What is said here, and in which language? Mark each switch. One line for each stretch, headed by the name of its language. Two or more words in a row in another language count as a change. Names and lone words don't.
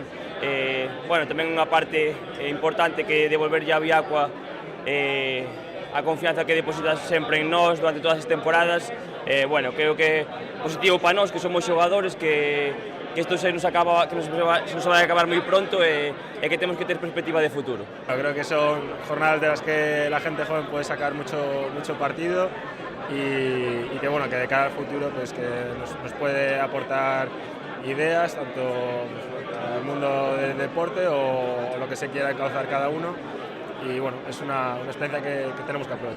Galician: Tamén unha parte importante que devolverlle a Viacua a confianza que depositas sempre en nós durante todas as temporadas. Creo que é positivo para nós, que somos xogadores, que isto se nos vai acabar moi pronto e que temos que ter perspectiva de futuro.
Spanish: Creo que son jornadas de las que la gente joven puede sacar mucho partido y que de cara al futuro pues que nos puede aportar ideas tanto al mundo del deporte o lo que se quiera encauzar cada uno. Y es una experiencia que tenemos que aprovechar.